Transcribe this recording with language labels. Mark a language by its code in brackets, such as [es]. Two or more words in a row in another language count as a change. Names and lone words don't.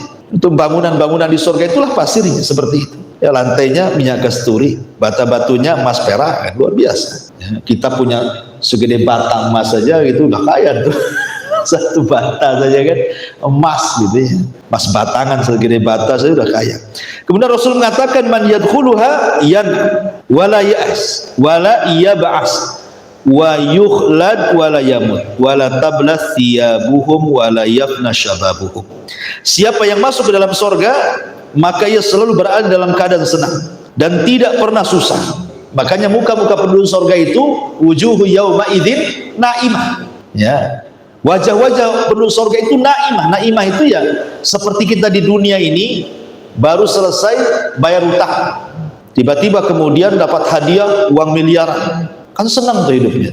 [id] Untuk bangunan-bangunan di surga itulah pasirnya seperti itu. Ya, lantainya minyak kasturi, bata-batunya emas perak, kan luar biasa. Ya, kita punya segede bata emas saja gitu udah kaya tuh. Satu bata saja kan emas gitu ya, emas batangan segede bata saja udah kaya. Kemudian Rasul mengatakan, [ar] من يدخلها ين ولا يأس ولا يبأس ويخلد ولا يموت ولا تبلى ثيابهم ولا يفنى شبابهم. [id] Siapa yang masuk ke dalam sorga, maka ia selalu berada dalam keadaan senang dan tidak pernah susah. Makanya muka-muka penduduk sorga itu [ar] وجوه يومئذ ناعمة. [id] Ya. Wajah-wajah penduduk surga itu naimah. Naimah itu ya seperti kita di dunia ini baru selesai bayar utang, tiba-tiba kemudian dapat hadiah uang miliaran, kan senang tuh hidupnya.